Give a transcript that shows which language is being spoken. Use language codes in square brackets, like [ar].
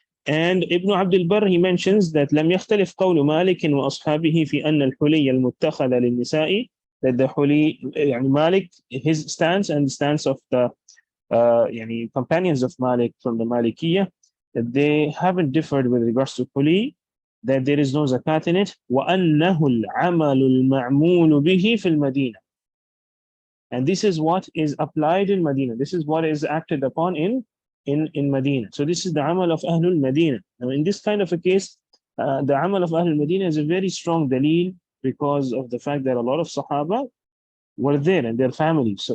[en] And Ibn Abd al-Barr, he mentions that [ar] لم يختلف قول مالك وأصحابه في أن الحلي المتخذ للنساء, [en] that the huli, Malik, his stance and the stance of the companions of Malik from the Malikiyah, that they haven't differed with regards to huli, that there is no zakat in it. [ar] وأنه العمل المعمول به في المدينة. [en] And this is what is applied in Medina. This is what is acted upon in Medina. So this is the amal of Ahlul Medina. Now in this kind of a case, the amal of Ahlul Medina is a very strong dalil because of the fact that a lot of Sahaba were there and their families.